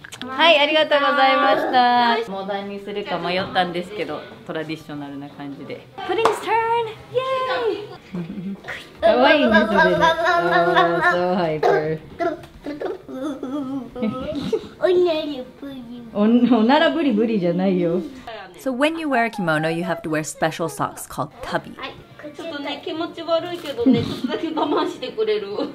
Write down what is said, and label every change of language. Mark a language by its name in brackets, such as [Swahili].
[Japanese] はい、ありがとうございました。モダンにするか迷ったんですけど、トラディショナルな感じで。 [English] Pudding's turn! Yay! [Japanese] かわいいね、それ。 [English] So hyper. [Japanese] おならブリブリじゃないよ。 [English] So when you wear a kimono, you have to wear special socks called tabi. [Japanese] ちょっとね、気持ち悪いけどね、ちょっとだけ我慢してくれる。